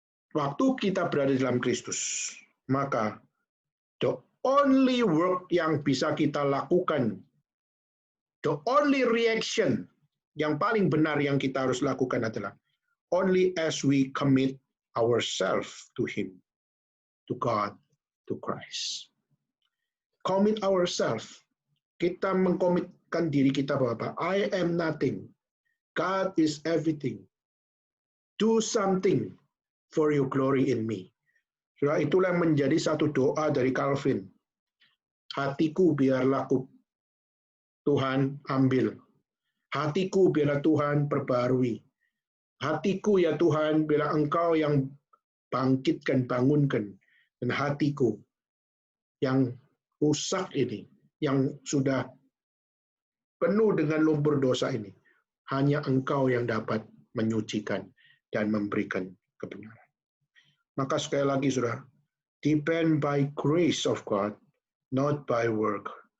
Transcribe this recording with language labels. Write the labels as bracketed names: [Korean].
[Indonesian] Waktu kita berada dalam Kristus, maka [English] the only work [Indonesian] yang bisa kita lakukan, [English] the only reaction [Indonesian] yang paling benar yang kita harus lakukan adalah [English] only as we commit ourselves to Him, to God, to Christ. Commit ourselves. [Indonesian] Kita mengkomitkan diri kita bahwa apa? [English] I am nothing. God is everything. Do something for your glory in me. [Indonesian] Itulah yang menjadi satu doa dari Calvin. Hatiku biarlah Tuhan ambil. Hatiku biarlah Tuhan perbarui. Hatiku ya Tuhan biarlah Engkau yang bangkitkan, bangunkan. Dan hatiku yang rusak ini, yang sudah penuh dengan lumpur dosa ini, hanya Engkau yang dapat menyucikan dan memberikan kebenaran. Maka sekali lagi, saudara, [English] depend by grace of God, not by work.